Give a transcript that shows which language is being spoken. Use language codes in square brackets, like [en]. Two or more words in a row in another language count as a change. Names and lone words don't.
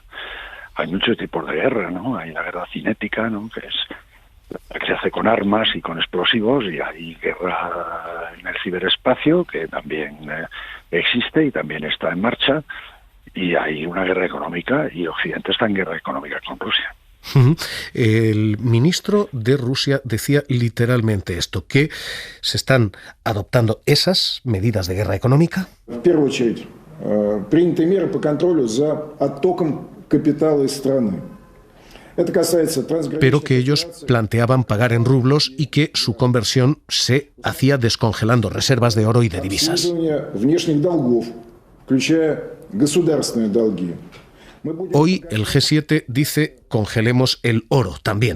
[es] Hay muchos tipos de guerra, ¿no? Hay la guerra cinética, ¿no?, que es la que se hace con armas y con explosivos, y hay guerra en el ciberespacio, que también existe y también está en marcha, y hay una guerra económica, y Occidente está en guerra económica con Rusia. El ministro de Rusia decía literalmente esto, que se están adoptando esas medidas de guerra económica. En primer lugar, [ru] приняты меры по контролю за оттоком капитала из страны. [es] Pero que ellos planteaban pagar en rublos y que su conversión se hacía descongelando reservas de oro y de divisas. Hoy el G7 dice congelemos el oro también.